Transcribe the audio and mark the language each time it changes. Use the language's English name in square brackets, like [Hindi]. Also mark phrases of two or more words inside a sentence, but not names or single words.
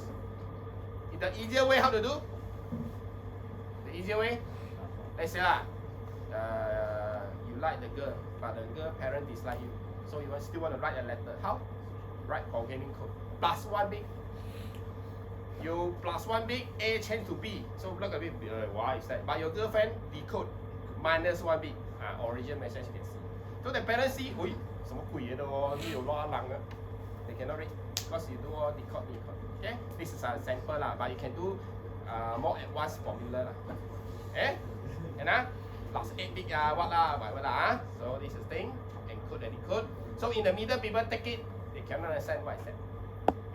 [English] In the easier way, how to do? The easier way, let's say you like the girl, but the girl parent dislike you, so you still want to write a letter. How? Write containing code plus 1 bit. You plus 1 bit, A change to B. So look a bit, why is that? But your girlfriend decode minus 1 bit. Origin message you can see. So the parents see, oi, [Cantonese] 什么鬼嘢咯？呢度亂冷啊 [English] They cannot read because you do all decode. Okay, this is a sample lah, but you can do more advanced formula lah. Okay, and plus 8 bit what lah, whatever lah. So this is thing, encode and decode. So in the middle, people take it, they cannot understand what I said.